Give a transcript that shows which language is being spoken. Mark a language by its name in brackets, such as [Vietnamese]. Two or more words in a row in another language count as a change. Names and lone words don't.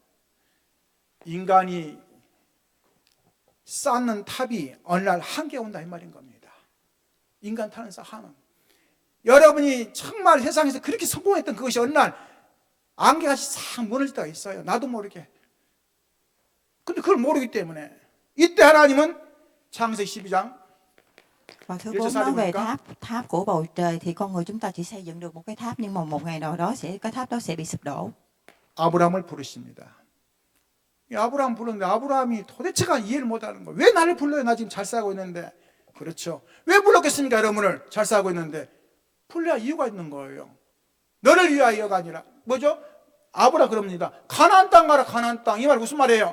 [Korean] 인간이 쌓는 탑이 어느 날 한계 온다 이 말인 겁니다. 인간 타는 하는. 여러분이 정말 세상에서 그렇게 성공했던 그것이 어느 날 안개같이 싹 무너질 때가 있어요. 나도 모르게. 근데 그걸 모르기 때문에 이때 하나님은 창세기 12장 [Vietnamese] Và thứ 4 nói về tháp của bầu trời, thì con người chúng ta chỉ xây dựng được một cái tháp, nhưng mà một ngày nào đó cái tháp đó sẽ bị sụp đổ. [Korean] 아브라함을 부르십니다. 아브라함 부르는데 아브라함이 도대체가 이해를 못하는 거예요. 왜 나를 불러요? 나 지금 잘 살고 있는데. 그렇죠. 왜 불렀겠습니까? 여러분을 잘 살고 있는데. 불러야 이유가 있는 거예요. 너를 위하여가 아니라 뭐죠? 아브라 그럽니다. 가나안 땅 가라. 가나안 땅. 이 말 무슨 말이에요?